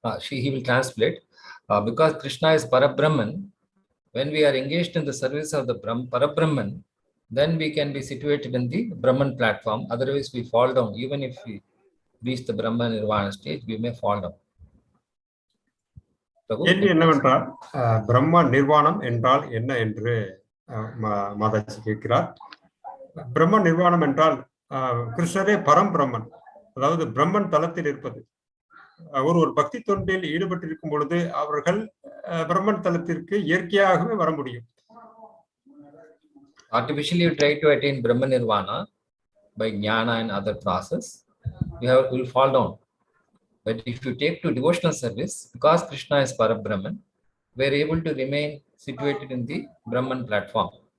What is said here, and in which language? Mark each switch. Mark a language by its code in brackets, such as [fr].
[en] he will translate. Because Kṛṣṇa is Parabrahman, when we are engaged in the service of the Parabrahman, then we can be situated in the Brahman platform. Otherwise, we fall down. Even if we reach the Brahma Nirvana stage, we may fall down. [ta] கேள்வி என்னவென்றால் பிரம்ம நிர்வாணம் என்றால் என்ன என்று மாதாஜி கேட்கிறார். பிரம்ம நிர்வாணம் என்றால் கிருஷ்ணரே பரம்பிரம்மன், அதாவது பிரம்மன் தலத்தில் இருப்பது. ஒரு பக்தி தொண்டில் ஈடுபட்டிருக்கும் பொழுது அவர்கள் பிரம்மன் தலத்திற்கு இயற்கையாகவே வர முடியும். [en] Artificially, you try to attain Brahma Nirvana by jnana and other process, you will fall down. But if you take to devotional service, because Kṛṣṇa is Parabrahman, we are able to remain situated in the Brahman platform.